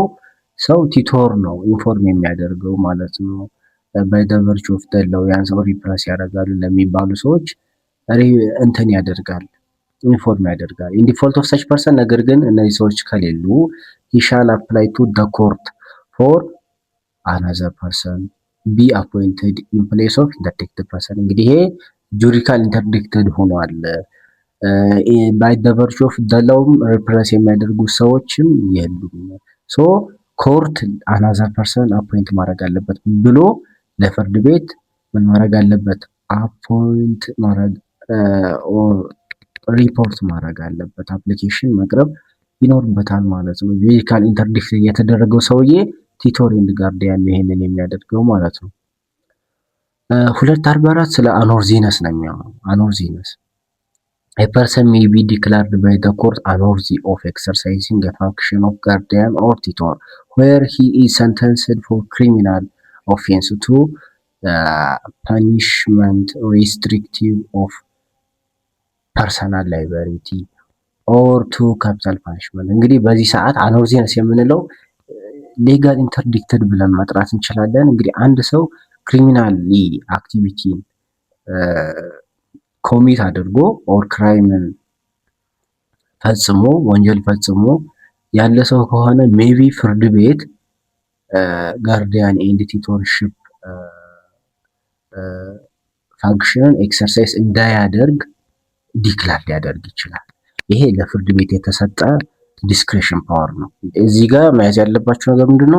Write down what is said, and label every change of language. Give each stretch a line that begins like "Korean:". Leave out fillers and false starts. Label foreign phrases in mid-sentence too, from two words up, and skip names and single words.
Amharic: ሰው ቲቶር ነው ኢንፎርም የሚያደርገው ማለት ነው።
English: by the virtue of the law
Amharic: ያን ሰው ሪፕረስ ያደርጋሉ ለሚባሉ ሰዎች እንትን ያደርጋል ኢንፎርም ያደርጋል።
English: in default of such person
Amharic: ነገር ግን እነዚህ ሰዎች ከሌሉ
English: he shall apply to the court for another person be appointed in place of interdicted person።
Amharic: እንግዲህ ይሄ
English: juridical interdicted
Amharic: ሆኗል።
English: by the virtue of the law
Amharic: ሪፕረስ የሚያደርጉ ሰዎችም የሉም።
English: so court another person appoint
Amharic: ማድረግ አለበት ብሎ ለፍርድ ቤት ምን ማድረግ አለበት? አፖይንት ማድረግ ሪፖርት ማድረግ አለበት። አፕሊኬሽን መቅረብ ይኖርበታል ማለት ነው።
English: juridical interdict
Amharic: የተደረገው ሰውዬ
English: tutor and guardian
Amharic: ይሄንን የሚያደርገው ማለት ነው።
English: 244
Amharic: ስለ አኖርዚነስ ነው የሚያወራው። አኖርዚነስ
English: a person may be declared by the court unworthy of exercising a function of guardian or tutor where he is sentenced for criminal offense to punishment restrictive of personal liability or to capital punishment።
Amharic: እንግዲህ በዚህ ሰዓት አኖርዚነስ የምንለው
English: legal interdicted
Amharic: ብለን መጥራት እንችላለን። እንግዲህ አንድ ሰው
English: criminally activity
Amharic: ኮሚት አድርጎ
English: or crime
Amharic: ፈጽሞ ወንጀል ፈጽሞ ያለ ሰው ከሆነ ሜቢ ፍርድ ቤት
English: guardian and tutorship function exercise
Amharic: እንዳያደርግ ዲክላር ሊያደርግ ይችላል። ይሄ ለፍርድ ቤት የተሰጠ
English: discretion power
Amharic: ነው። እዚህ ጋር መያዝ ያለባቸው ነገር ምንድነው?